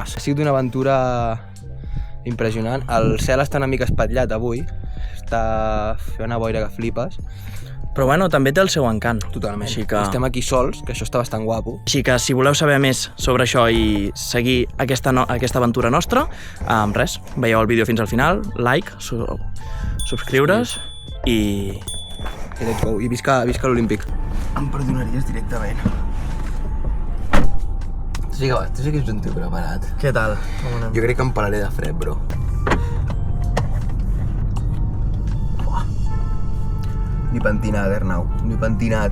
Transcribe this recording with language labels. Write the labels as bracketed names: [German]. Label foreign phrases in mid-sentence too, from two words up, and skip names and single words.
[Catalan] Ha sigut una aventura impressionant. El cel està una mica espatllat avui. Està fent una boira que flipes. Però bueno, també té el seu encant. Totalment. Així que... Estem aquí sols, que això està bastant guapo. Així que si voleu saber més sobre això i seguir aquesta aventura nostra, res, veieu el vídeo fins al final, like, subscriure's i... [English] I let's go. [Catalan] I visca l'Olímpic. Em perdonaries directament. Tu sí que ets un tio preparat. Què tal? Jo crec que em pelaré de fred, bro. Ni pentinat, Arnau. Ni pentinat.